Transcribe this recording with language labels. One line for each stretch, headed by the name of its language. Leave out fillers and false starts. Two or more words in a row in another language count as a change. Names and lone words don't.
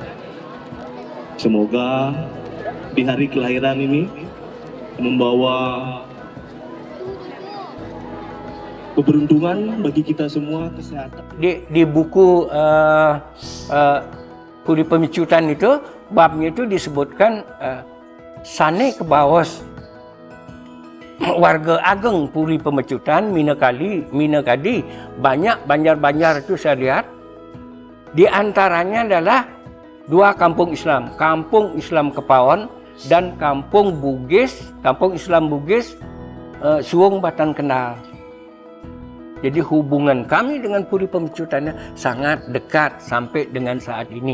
Indonesian: Semoga di hari kelahiran ini membawa keberuntungan bagi kita semua, kesehatan. Di buku Puri Pemecutan itu, babnya itu disebutkan
Balinese: Sane Kebawos warga ageng
Indonesian: Puri Pemecutan, Minakadi, banyak banjar-banjar itu saya lihat. Di antaranya adalah dua kampung Islam, Kampung Islam Kepawon dan Kampung Islam Bugis, Suwung Batan Kendal. Jadi hubungan kami dengan Puri Pemecutannya sangat dekat sampai dengan saat ini.